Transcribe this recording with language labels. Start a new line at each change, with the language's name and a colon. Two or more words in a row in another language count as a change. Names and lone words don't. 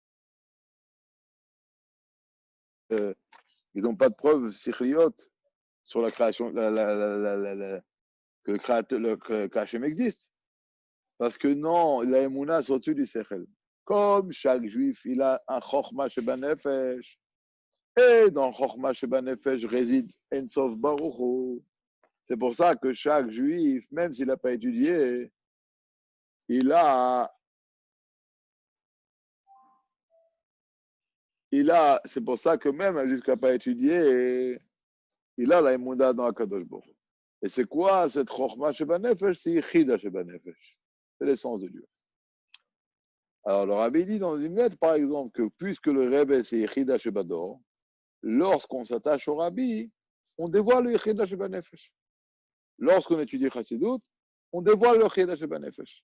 French: Ils n'ont pas de preuves sikhliotes sur la création, que Hachem existe. Parce que non, la émouna, c'est au-dessus du sechel. Comme chaque juif, il a un
Hebrew: חכמה שבנפש.
French: Et dans le
Hebrew: חכמה שבנפש
French: réside
Hebrew: אין סוף ברוך הוא.
French: C'est pour ça que chaque juif, même s'il n'a pas étudié, c'est pour ça que même un juif qui n'a pas étudié, il a la émouna dans la
Hebrew: קדוש ברוך הוא.
French: Et c'est quoi cette
Hebrew: חכמה שבנפש? C'est יחידה שבנפש.
French: C'est l'essence de Dieu. Alors, le Rabbi dit dans une lettre, par exemple, que puisque le Rebbe c'est
Hebrew: יחידה שבדור,
French: lorsqu'on s'attache au Rabbi, on dévoile le
Hebrew: יחידה שבנפש.
French: Lorsqu'on étudie Chassidut, on dévoile le
Hebrew: יחידה שבנפש.